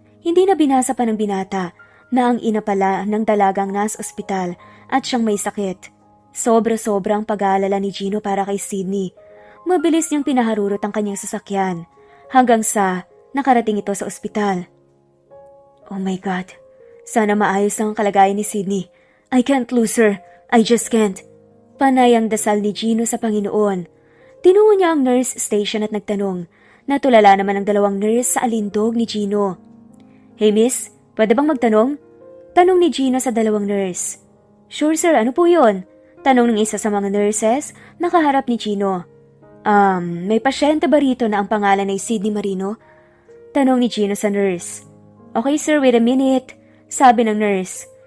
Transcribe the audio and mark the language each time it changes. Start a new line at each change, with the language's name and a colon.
Filipino: Hindi na binasa pa ng binata na ang ina pala ng dalagang nasa ospital at siyang may sakit. Sobra-sobra ang pag-aalala ni Gino para kay Sydney. Mabilis niyang pinaharurot ang kanyang sasakyan hanggang sa nakarating ito sa ospital.
English: Oh my God,
Filipino: sana maayos lang ang kalagayan ni Sydney.
English: I can't lose her, I just can't.
Filipino: Panay ang dasal ni Gino sa Panginoon. Tinungo niya ang nurse station at nagtanong. Natulala naman ang dalawang nurse sa alindog ni Gino.
English: Hey miss,
Filipino: pwede bang magtanong? Tanong ni Gino sa dalawang nurse.
English: Sure sir,
Filipino: ano po yun? Tanong ng isa sa mga nurses na kaharap ni Gino. May pasyente ba rito na ang pangalan ay Sydney Marino? Tanong ni Gino sa nurse.
English: Okay sir, wait a minute.
Filipino: Sabi ng nurse.